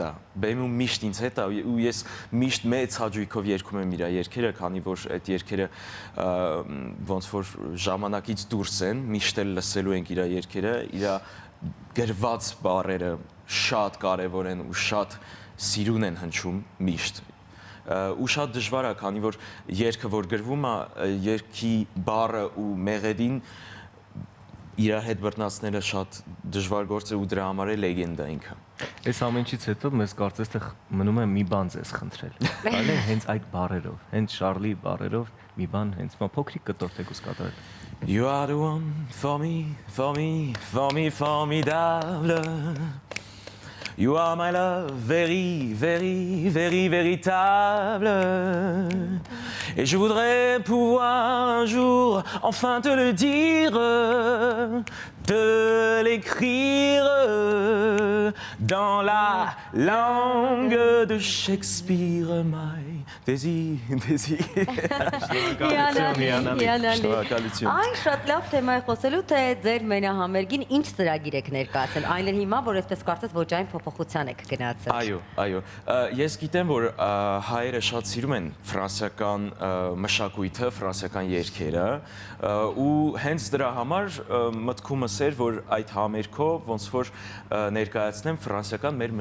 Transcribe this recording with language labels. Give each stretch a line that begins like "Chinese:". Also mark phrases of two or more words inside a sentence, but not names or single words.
Armenian: է, բեմում միշտ ինձ հետ է ու ես միշտ մեծ հաճույքով երգում եմ իր երգերը, քանի որ այդ երգերը ոնց որ ժամանակից դուրս են, միշտ էլ լսելու ենք իր երգերը, իր գրված բառերը շատ կարեւոր են ու շատ սիրուն են հնչում միշտ ու շատ դժվար է, քանի որ երգը որ գրվում է, երգի բառը ու մեղեդին իր հետ բռնացնելը շատ դժվար գործ է ու դրա համար է լեգենդա ինքը։ Այս ամենից հետո մեզ կարծես թե մնում է մի բան ձեզ խնդրել։ Այլ հենց այդ բառերով, հենց Շարլի բառերով մի բան հենց փոքրիկ կտոր թեկուս կատարել։
English: You are the one for me, for me, for me, formidable. You are my love, very, very, very véritable.
French: Et je voudrais pouvoir un jour enfin te le dire, te l'écrire dans la langue de Shakespeare, my désir.
Armenian: Այն շատ լավ թեմա է խոսելու, թե ձեր մենահամերգին ինչ ծրագիր եք ներկայացել, այն էլ հիմա, որ այսպես կարծես ոճային փոփոխության եք գնացել։ Այո, ես գիտեմ, որ հայերը շատ սիրում են ֆրանսիական մշակույթը, ֆրանսիական երգերը, ու հենց դրա համար մտքումս էր, որ այդ համերգով ոնց որ ներկայացնեմ ֆրանսիական մեր